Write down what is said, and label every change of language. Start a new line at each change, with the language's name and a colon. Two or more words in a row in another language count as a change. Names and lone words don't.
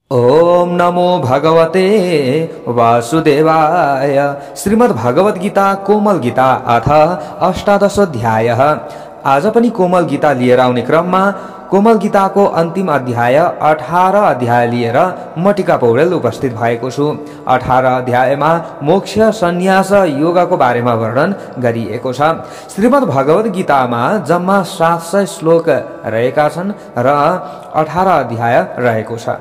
Sanskrit: ओम नमो भगवते वासुदेवाय। श्रीमद् भगवत गीता कोमल गीता अथ अष्टादश अध्याय।
Nepali: आज पनि कोमल गीता लिएर आउने क्रममा कोमल गीताको अन्तिम अध्याय 18 अध्याय लिएर म टीका पौडेल उपस्थित भएको छु। 18 अध्यायमा मोक्ष सन्यास योगको बारेमा वर्णन गरिएको छ। श्रीमद् भगवत गीतामा जम्मा 700 श्लोक रहेका छन् र 18 अध्याय रहेको छ।